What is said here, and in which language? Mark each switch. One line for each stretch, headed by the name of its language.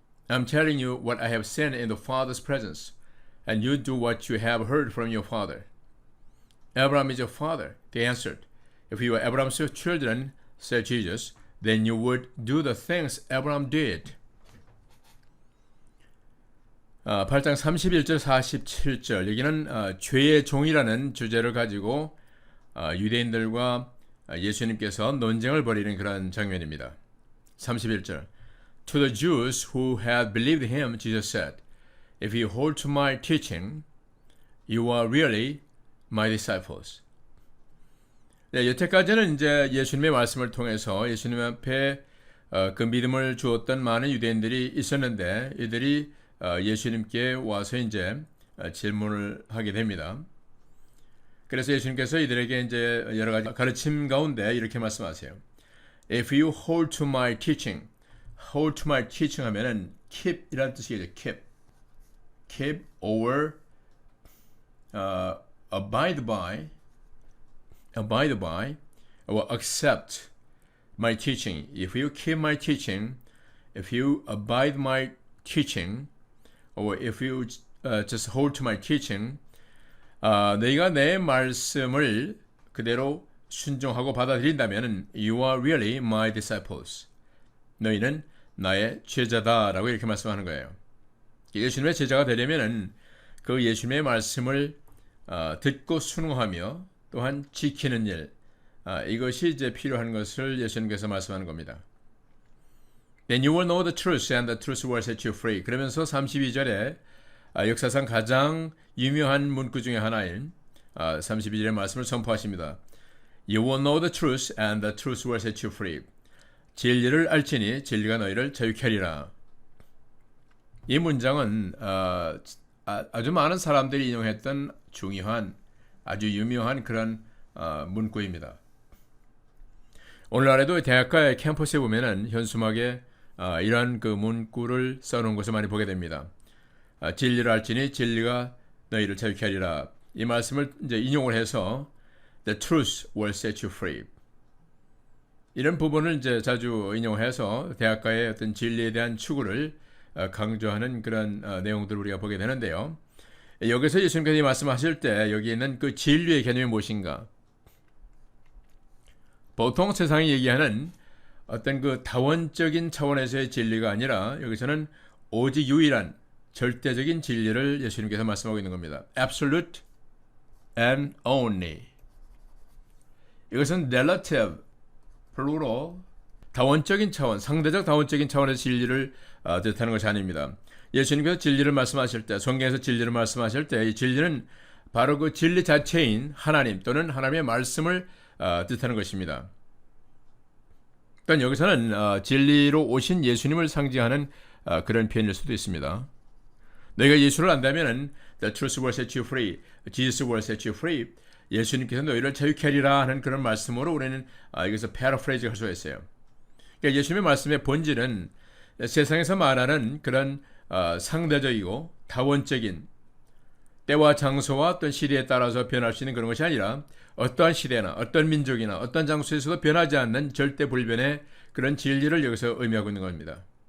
English: I'm telling you what I have seen in the Father's presence, and you do what you have heard from your father." "Abraham is your father," they answered. "If you are Abraham's children," said Jesus, "then you would do the things Abraham did."
Korean: 8장 31절 47절 여기는 죄의 종이라는 주제를 가지고 유대인들과 예수님께서 논쟁을 벌이는 그런 장면입니다.
English: 31절 To the Jews who had believed him, Jesus said, "If you hold to my teaching, you are really my disciples."
Korean: 네, 여태까지는 이제 예수님의 말씀을 통해서 예수님 앞에 그 믿음을 주었던 많은 유대인들이 있었는데 이들이 예수님께 와서 이제 질문을 하게 됩니다. 그래서 예수님께서 이들에게 이제 여러 가지 가르침 가운데 이렇게 말씀하세요.
English: If you hold to my teaching, hold to my teaching
Korean: 하면은
English: keep
Korean: 이라는 뜻이겠죠.
English: keep or abide by or accept my teaching. If you keep my teaching, if you abide my teaching, or if you just hold to my teaching,
Korean: 너희가 내 말씀을 그대로 순종하고 받아들인다면
English: you are really my disciples.
Korean: 너희는 나의 제자다라고 이렇게 말씀하는 거예요. 예수님의 제자가 되려면은 그 예수님의 말씀을 듣고 순응하며 또한 지키는 일, 이것이 이제 필요한 것을 예수님께서 말씀하는 겁니다.
English: Then you will know the truth, and the truth will set you free.
Korean: 그러면서 32절에 역사상 가장 유명한 문구 중에 하나인 32절의 말씀을 선포하십니다.
English: You will know the truth, and the truth will set you free.
Korean: 진리를 알지니 진리가 너희를 자유케 하리라. 이 문장은 아주 많은 사람들이 인용했던 중요한 아주 유명한 그런 문구입니다. 오늘날에도 대학가의 캠퍼스에 보면은 현수막에 이러한 그 문구를 써놓은 것을 많이 보게 됩니다. 진리를 알지니 진리가 너희를 자유케 하리라. 이 말씀을 이제 인용을 해서
English: The truth will set you free.
Korean: 이런 부분을 이제 자주 인용해서 대학가의 어떤 진리에 대한 추구를 강조하는 그런 내용들을 우리가 보게 되는데요. 여기서 예수님께서 말씀하실 때 여기 있는 그 진리의 개념이 무엇인가? 보통 세상이 얘기하는 어떤 그 다원적인 차원에서의 진리가 아니라 여기서는 오직 유일한 절대적인 진리를 예수님께서 말씀하고 있는 겁니다.
English: Absolute and only.
Korean: 이것은
English: relative, plural,
Korean: 다원적인 차원, 상대적 다원적인 차원에서 진리를 뜻하는 것이 아닙니다. 예수님께서 진리를 말씀하실 때, 성경에서 진리를 말씀하실 때 이 진리는 바로 그 진리 자체인 하나님 또는 하나님의 말씀을 뜻하는 것입니다. 또한 여기서는 진리로 오신 예수님을 상징하는 그런 표현일 수도 있습니다. 너희가 예수를 안다면
English: The truth will set you free, Jesus will set you free.
Korean: 예수님께서 너희를 자유케 하리라 하는 그런 말씀으로 우리는 여기서 패러프레이즈 할 수가 있어요. 그러니까 예수님의 말씀의 본질은 세상에서 말하는 그런 상대적이고 다원적인 때와 장소와 어떤 시대에 따라서 변할 수 있는 그런 것이 아니라 어떠한 시대나 어떤 민족이나 어떤 장소에서도 변하지 않는 절대 불변의 그런 진리를 여기서 의미하고 있는 겁니다.